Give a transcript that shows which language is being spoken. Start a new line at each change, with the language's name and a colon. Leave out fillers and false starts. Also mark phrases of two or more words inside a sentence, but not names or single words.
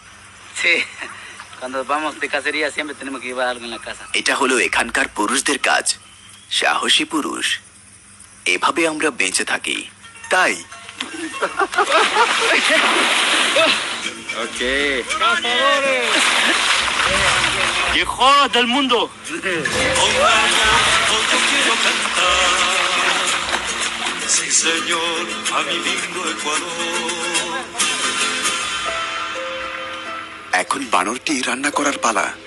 Bangla: এটা হলো এখানকার পুরুষদের কাজ, সাহসী পুরুষ। এভাবে আমরা বেঁচে থাকি। তাই
Spanish: Mejor del mundo. Sí, señor, a mi lindo Ecuador.
Bangla: এখন বানরটি রান্না করার পালা।